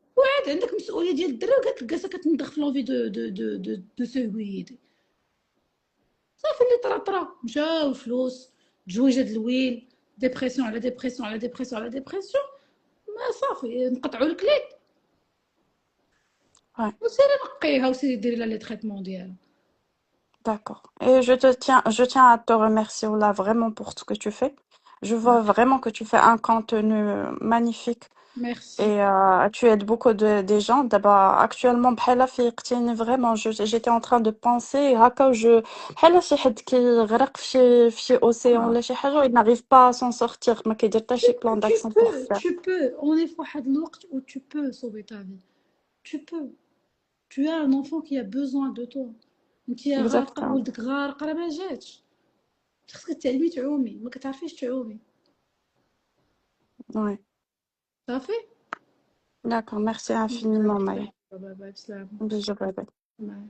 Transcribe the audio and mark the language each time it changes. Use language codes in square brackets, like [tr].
[ar] وعاد عندك مسؤوليه ديال الدرا وقالت لك جالسه كتنضخ في [fr] لونفي دو سويد. [ar] صافي اللي طرا مشاو الفلوس تجويجه د الويل ديبرسيون على ديبرسيون على ديبرسيون على ديبرسيون. ما صافي نقطعوا لك ليد [fr] ouais [ar] وسيري نقيها وسيري ديري لها لي تريتمون ديالها. [fr] d'accord et je tiens à te remercier Oula vraiment pour ce que tu fais je vois vraiment que tu fais un contenu magnifique ميرسي. et tu aides beaucoup des gens. D'abord, actuellement, [ar] بحال فيقتيني [fr] vraiment. J'étais en train de penser [ar] هكا بحال شي حد كيغرق في شي océan ولا شي حاجة [fr] il n'arrive pas à s'en sortir [ar] ما كيدير حتى شي [fr] plan d'action pour faire. Tu peux on est [ar] في واحد الوقت [fr] où tu peux sauver ta vie. Tu peux. Tu as un enfant qui a besoin de toi. [ar] انتي غارقه [fr] Exactement. [ar] ولدك غارق راه ما جاتش. خاصك تعلمي تعومي ما كتعرفيش تعومي. [fr] Ouais. [ar] صافي. [fr] D'accord. Merci infiniment, Maya. [ar] باي باي بسلامه. [fr] Bisous, bye bye.